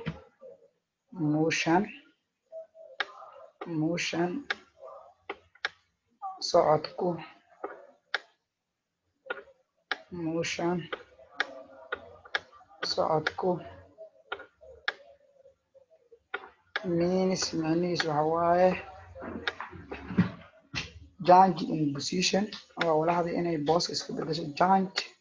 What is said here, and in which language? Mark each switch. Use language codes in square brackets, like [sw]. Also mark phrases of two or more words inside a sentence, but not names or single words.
[so] motion socodku means macnihiisu waxa waaye [en] change in position [so] oo walaxda inay boos iska bedesho change